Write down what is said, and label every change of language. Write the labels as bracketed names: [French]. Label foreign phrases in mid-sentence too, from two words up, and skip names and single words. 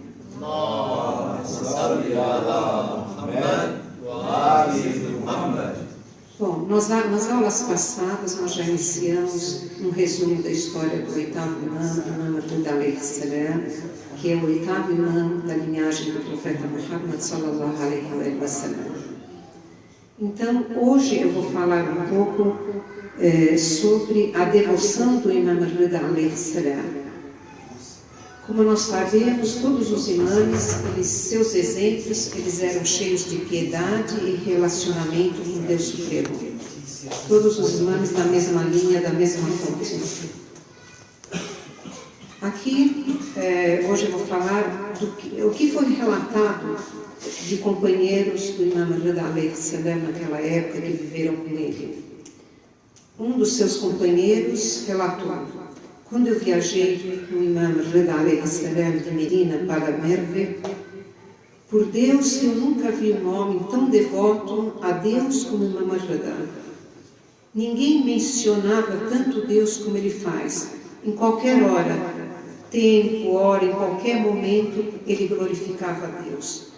[Portuguese] Bom, nas aulas passadas nós já iniciamos um resumo da história do oitavo imã, [Arabic] Rida عليه السلام, [Portuguese] que é o oitavo imã da linhagem do profeta Muhammad [Arabic] صلى الله عليه وسلم. [Portuguese] Então, hoje eu vou falar um pouco sobre a devoção do imã Rida [Arabic] عليه السلام. [Portuguese] Como nós sabemos, todos os imãs, seus exemplos, eles eram cheios de piedade e relacionamento com Deus Supremo. Todos os imãs da mesma linha, da mesma fonte. Aqui, hoje eu vou falar o que foi relatado de companheiros do imã Rida [Arabic] عليه السلام [Portuguese] naquela época que viveram com ele. Um dos seus companheiros relatou: quando eu viajei com o imã Rida [Arabic] عليه السلام [Portuguese] de Medina para Merve, por Deus eu nunca vi um homem tão devoto a Deus como o imã Rida. Ninguém mencionava tanto Deus como ele faz. Em qualquer hora, tempo, hora, em qualquer momento, ele glorificava a Deus.